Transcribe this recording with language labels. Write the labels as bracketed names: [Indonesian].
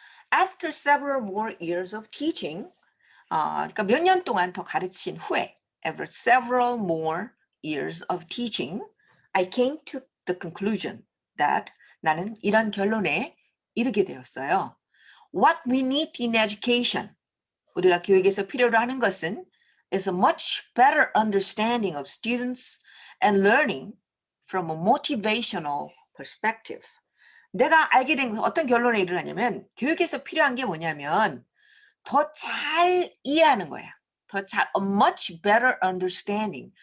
[English] After several more years of teaching, [Korean] 그러니까 몇 년 동안 더 가르친 후에, [English] after several more years of teaching, I came to the conclusion that [Korean] 나는 이런 결론에 이르게 되었어요. [English] What we need in education, [Korean] 우리가 교육에서 필요로 하는 것은 [English] is a much better understanding of students and learning from a motivational perspective. [Korean] 내가 알게 된 어떤 결론에 이르냐면 교육에서 필요한 게 뭐냐면 더 잘 이해하는 거야. 더 잘, [English] a much better understanding.